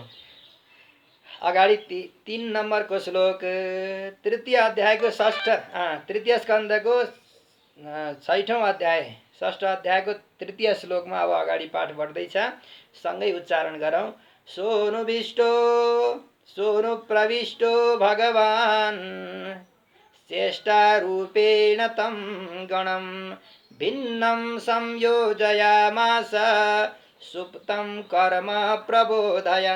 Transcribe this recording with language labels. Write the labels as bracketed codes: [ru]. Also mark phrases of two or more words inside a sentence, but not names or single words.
[ne] अगाडि 3 नम्बरको श्लोक, तृतीय अध्यायको तृतीय स्कन्धको 6औं अध्याय 6 अध्यायको तृतीय श्लोकमा अब अगाडि पाठ बढ्दैछ, सँगै उच्चारण गरौँ। [sa] सोनुविष्टो सोनु प्रविष्टो भगवान् चेष्टारूपेण तं गणं भिन्नं संयोजयामास सुप्तं कर्म प्रबोधयन्।